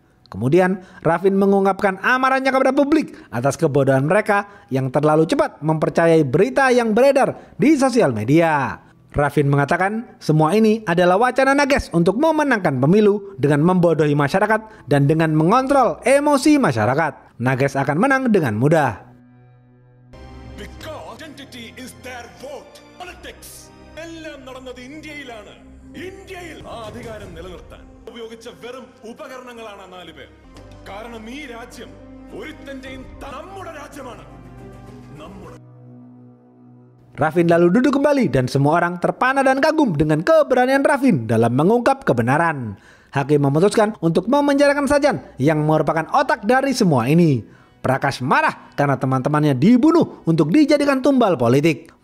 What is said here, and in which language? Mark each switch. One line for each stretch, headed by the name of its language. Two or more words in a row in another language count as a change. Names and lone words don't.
Indonesian: Kemudian Raffin mengungkapkan amarahnya kepada publik atas kebodohan mereka yang terlalu cepat mempercayai berita yang beredar di sosial media. Raffin mengatakan semua ini adalah wacana Nages untuk memenangkan pemilu dengan membodohi masyarakat dan dengan mengontrol emosi masyarakat. Nages akan menang dengan mudah.
English: Because identity is their vote. Politics.
Malayalam: എല്ലാം നടന്നത് ഇന്ത്യയിലാണ്. ഇന്ത്യയിൽ ആ അധികാരം നിലനിർത്താൻ ഉപയോഗിച്ച വെറും ഉപകരണങ്ങളാണ് 4 പേർ. കാരണം ഈ രാജ്യം ഒരുത്തന്റെയും നമ്മുടെ രാജ്യമാണ്. നമ്മുടെ.
Indonesian: Raffin lalu duduk kembali dan semua orang terpana dan kagum dengan keberanian Raffin dalam mengungkap kebenaran. Hakim memutuskan untuk memenjarakan Sajan yang merupakan otak dari semua ini. Prakash marah karena teman-temannya dibunuh untuk dijadikan tumbal politik.